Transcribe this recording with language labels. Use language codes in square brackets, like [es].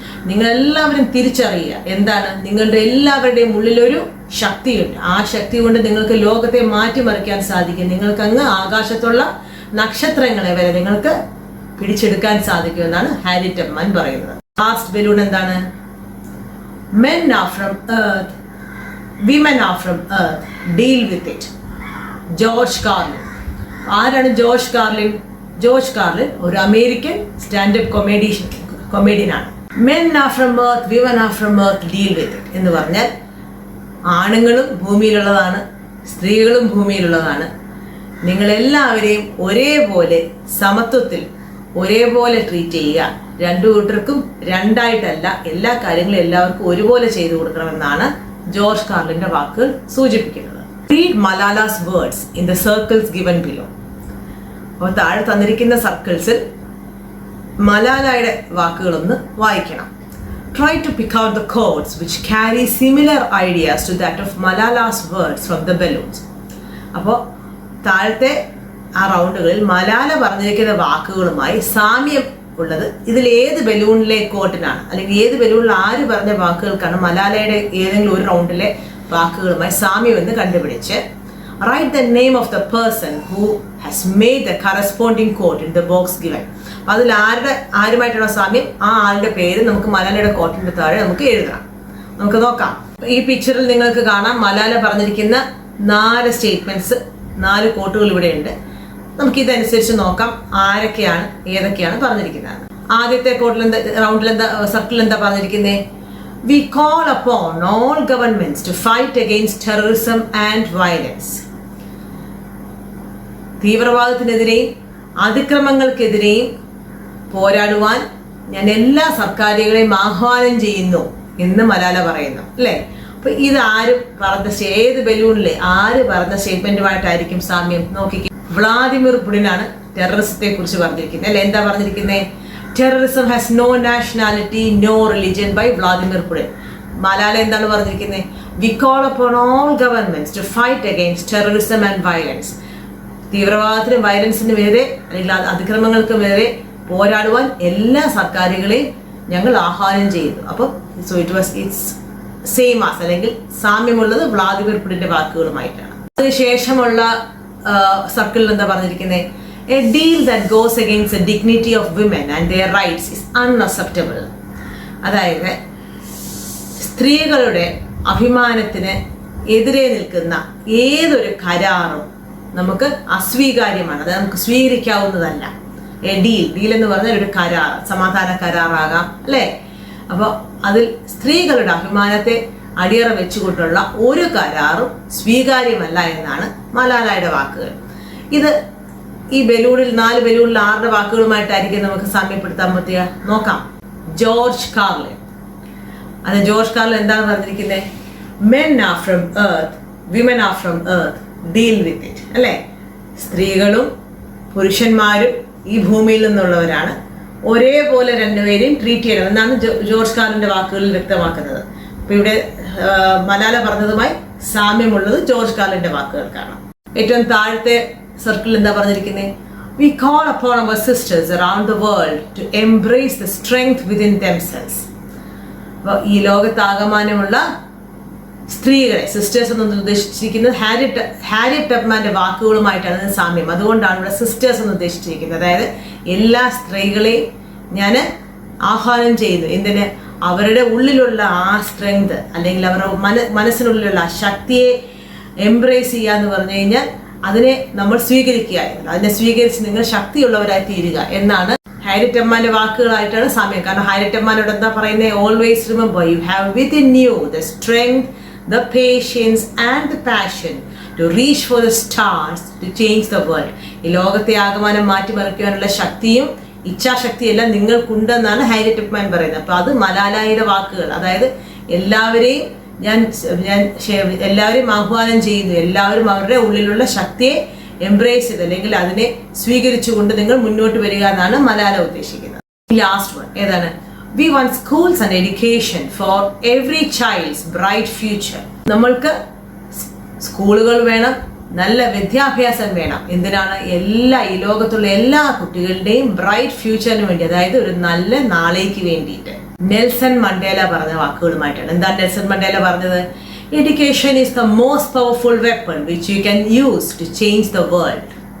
[ml] നിങ്ങളെല്ലാവരും തിരിച്ചറിയുക, എന്താണ്? നിങ്ങളുടെ എല്ലാവരുടെയും ഉള്ളിലൊരു ശക്തിയുണ്ട്. ആ ശക്തി കൊണ്ട് നിങ്ങൾക്ക് ലോകത്തെ മാറ്റിമറിക്കാൻ സാധിക്കും. നിങ്ങൾക്ക് അങ്ങ് ആകാശത്തുള്ള നക്ഷത്രങ്ങളെ വരെ നിങ്ങൾക്ക് പിടിച്ചെടുക്കാൻ സാധിക്കും എന്നാണ് ഹാരിയറ്റ് ടപ്മാൻ പറയുന്നത്. ലാസ്റ്റ് ബലൂൺ എന്താണ്? [en] Men are from earth, women are from earth, deal with it. [ml] George Carlin. ആരാണ് ജോർജ് കാർലിൻ? ജോർജ് കാർലിൻ ഒരു American standup കൊമേഡിയനാണ്. [en] Men are from earth, women are from earth, deal with it [ml] എന്ന് പറഞ്ഞാൽ ആണുങ്ങളും ഭൂമിയിലുള്ളതാണ്, സ്ത്രീകളും ഭൂമിയിലുള്ളതാണ്. നിങ്ങളെല്ലാവരെയും ഒരേപോലെ സമത്വത്തിൽ ഒരേപോലെ ട്രീറ്റ് ചെയ്യുക. രണ്ടു കൂട്ടർക്കും രണ്ടായിട്ടല്ല, എല്ലാ കാര്യങ്ങളും എല്ലാവർക്കും ഒരുപോലെ ചെയ്തു കൊടുക്കണമെന്നാണ് ജോർജ് കാർലിന്റെ വാക്കുകൾ സൂചിപ്പിക്കുന്നത്. [en] Read Malala's words in the circles given below. [ml] അപ്പോൾ താഴെ തന്നിരിക്കുന്ന സർക്കിൾസിൽ മലാലയുടെ വാക്കുകളൊന്ന് വായിക്കണം. [en] Try to pick out the quotes which carry similar ideas to that of Malala's words from the balloons. [ml] അപ്പോൾ താഴത്തെ ആ റൗണ്ടുകളിൽ മലാല പറഞ്ഞിരിക്കുന്ന വാക്കുകളുമായി സാമ്യം ഉള്ളത് ഇതിൽ ഏത് ബലൂണിലെ കോട്ടിനാണ്, അല്ലെങ്കിൽ ഏത് ബലൂണിൽ ആര് പറഞ്ഞ വാക്കുകൾക്കാണ് മലാലയുടെ ഏതെങ്കിലും ഒരു റൗണ്ടിലെ വാക്കുകളുമായി സാമ്യം എന്ന് കണ്ടുപിടിച്ച് [en] write the name of the person who has made the corresponding quote in the box given. [ml] അതിൽ ആരുമായിട്ടുള്ള സാമ്യം, ആ ആളുടെ പേര് നമുക്ക് മലാലയുടെ കോട്ടിന്റെ താഴെ നമുക്ക് എഴുതണം. നമുക്ക് നോക്കാം. ഈ പിക്ചറിൽ നിങ്ങൾക്ക് കാണാം മലാല പറഞ്ഞിരിക്കുന്ന 4 സ്റ്റേറ്റ്മെന്റ്സ്, 4 കോട്ടുകൾ ഇവിടെ ഉണ്ട്. നമുക്ക് ഇതനുസരിച്ച് നോക്കാം ആരൊക്കെയാണ് ഏതൊക്കെയാണ് പറഞ്ഞിരിക്കുന്നത്. ആദ്യത്തെ കോട്ടിൽ എന്താ, റൗണ്ടിൽ എന്താ, സർക്കിളിൽ എന്താ പറഞ്ഞിരിക്കുന്നത്? [en] We call upon all governments to fight against terrorism and violence. [ml] തീവ്രവാദത്തിനെതിരെയും അതിക്രമങ്ങൾക്കെതിരെയും പോരാടുവാൻ ഞാൻ എല്ലാ സർക്കാരുകളെയും ആഹ്വാനം ചെയ്യുന്നു എന്ന് മലാല പറയുന്നു, അല്ലേ? അപ്പൊ ഇത് ആര് പറഞ്ഞ, ഏത് ബലൂണിലെ ആര് പറഞ്ഞ സ്റ്റേറ്റ്മെന്റുമായിട്ടായിരിക്കും സാമ്യം? നോക്കിക്കേ. വ്ളാദിമിർ പുടിനാണ് ടെററിസത്തെ കുറിച്ച് പറഞ്ഞിരിക്കുന്നത്, അല്ലെ? എന്താ പറഞ്ഞിരിക്കുന്നത്? [en] Terrorism has no nationality, no religion by Vladimir Putin. [ml] Malala എന്താണ് പറഞ്ഞിരിക്കുന്നത്? [en] We call upon all governments to fight against terrorism and violence. [ml] തീവ്രവാദത്തിനും വയലൻസിനും എതിരെ അല്ലെങ്കിൽ അതിക്രമങ്ങൾക്ക് എതിരെ പോരാടുവാൻ എല്ലാ സർക്കാരുകളെയും ഞങ്ങൾ ആഹ്വാനം ചെയ്യുന്നു. അപ്പം [en] it's same as, [ml] അല്ലെങ്കിൽ സാമ്യമുള്ളത് വ്ളാദിമിർ പുടിന്റെ വാക്കുകളുമായിട്ടാണ്. അതിനുശേഷമുള്ള സർക്കിളിൽ എന്താ പറഞ്ഞിരിക്കുന്നത്? [en] A deal that goes against the dignity of women and their rights is unacceptable. [ml] അതായത് സ്ത്രീകളുടെ അഭിമാനത്തിന് എതിരെ നിൽക്കുന്ന ഏതൊരു കരാറും നമുക്ക് അസ്വീകാര്യമാണ്, അത് നമുക്ക് സ്വീകരിക്കാവുന്നതല്ല. ഡീൽ എന്ന് പറഞ്ഞാൽ ഒരു കരാർ, സമാധാന കരാറാകാം, അല്ലേ? അപ്പോൾ അതിൽ സ്ത്രീകളുടെ അഭിമാനത്തെ അടിയറ വെച്ചുകൊണ്ടുള്ള ഒരു കരാറും സ്വീകാര്യമല്ല എന്നാണ് മലാലയുടെ വാക്കുകൾ. ഇത് ഈ ബലൂണിൽ 4 ബലൂണിൽ 6 വാക്കുകളുമായിട്ടായിരിക്കും നമുക്ക് സാമ്യപ്പെടുത്താൻ പറ്റുക. നോക്കാം. George Carlin. അത് ജോർജ് കാർലിൻ എന്താണ് പറഞ്ഞിരിക്കുന്നത്? [en] Men are from earth, women are from earth, deal with it. [ml] അല്ലേ? സ്ത്രീകളും പുരുഷന്മാരും ഈ ഭൂമിയിൽ നിന്നുള്ളവരാണ്, ഒരേപോലെ രണ്ടുപേരെയും ട്രീറ്റ് ചെയ്യണം എന്നാണ് ജോർജ് കാർലിന്റെ വാക്കുകളിൽ വ്യക്തമാക്കുന്നത്. അപ്പൊ ഇവിടെ മലാല പറഞ്ഞതുമായി സാമ്യമുള്ളത് ജോർജ് കാർലിന്റെ വാക്കുകൾക്കാണ്. ഏറ്റവും താഴത്തെ സർക്കിൾ എന്താ പറഞ്ഞിരിക്കുന്നത്? [en] We call upon our sisters around the world to embrace the strength within themselves. [ml] അപ്പോൾ ഈ ലോകത്താകമാനമുള്ള സ്ത്രീകളെ, സിസ്റ്റേഴ്സ് എന്ന് ഉദ്ദേശിച്ചിരിക്കുന്നത് ഹാരിയറ്റ് ടബ്മാന്റെ വാക്കുകളുമായിട്ടാണ് സാമ്യം. അതുകൊണ്ടാണ് ഇവിടെ സിസ്റ്റേഴ്സ് എന്ന് ഉദ്ദേശിച്ചിരിക്കുന്നത്. അതായത് എല്ലാ സ്ത്രീകളെയും ഞാൻ ആഹ്വാനം ചെയ്യുന്നു. എന്തിന്? അവരുടെ ഉള്ളിലുള്ള ആ സ്ട്രെങ്ത്, അല്ലെങ്കിൽ അവരുടെ മനസ്സിനുള്ളിലുള്ള ആ ശക്തിയെ എംബ്രേസ് ചെയ്യുക എന്ന് പറഞ്ഞു കഴിഞ്ഞാൽ അതിനെ നമ്മൾ സ്വീകരിക്കുക, അതിനെ സ്വീകരിച്ച് നിങ്ങൾ ശക്തിയുള്ളവരായി തീരുക എന്നാണ് ഹാരിയറ്റ് അമ്മാന്റെ വാക്കുകളായിട്ടാണ് സാമ്യം. കാരണം ഹാരിയറ്റ് അമ്മാനോട് എന്താ പറയുന്നത്? [en] Always remember you have within you the strength, the patience and the passion to reach for the stars to change the world. [ml] ഈ ലോകത്തെ ആകമാനം മാറ്റിമറിക്കാനുള്ള ശക്തിയും ഇച്ഛാശക്തിയെല്ലാം നിങ്ങൾക്കുണ്ടെന്നാണ് ഹാരിയറ്റ് അമ്മാൻ പറയുന്നത്. അപ്പൊ അത് മലാലയുടെ വാക്കുകൾ. അതായത് എല്ലാവരെയും ഞാൻ എല്ലാവരെയും ആഹ്വാനം ചെയ്യുന്നു, എല്ലാവരും അവരുടെ ഉള്ളിലുള്ള ശക്തിയെ എംബ്രേസ് ചെയ്ത് അല്ലെങ്കിൽ അതിനെ സ്വീകരിച്ചുകൊണ്ട് നിങ്ങൾ മുന്നോട്ട് വരിക എന്നാണ് മലാല ഉദ്ദേശിക്കുന്നത്. [en] last one [ml] ഏതാണ്? [en] We want schools and education for every child's bright future. [ml] നമ്മൾക്ക് സ്കൂളുകൾ വേണം, നല്ല വിദ്യാഭ്യാസം വേണം. എന്തിനാണ്? ഈ ലോകത്തുള്ള എല്ലാ കുട്ടികളുടെയും ബ്രൈറ്റ് ഫ്യൂച്ചറിന് വേണ്ടി, അതായത് ഒരു നല്ല നാളേക്ക് വേണ്ടിയിട്ട്. നെൽസൺ മണ്ടേല പറഞ്ഞ വാക്കുകളുമായിട്ടാണ്. എന്താ നെൽസൺ മണ്ടേല പറഞ്ഞത്? [en] Education is the most powerful weapon which you can use to change the world.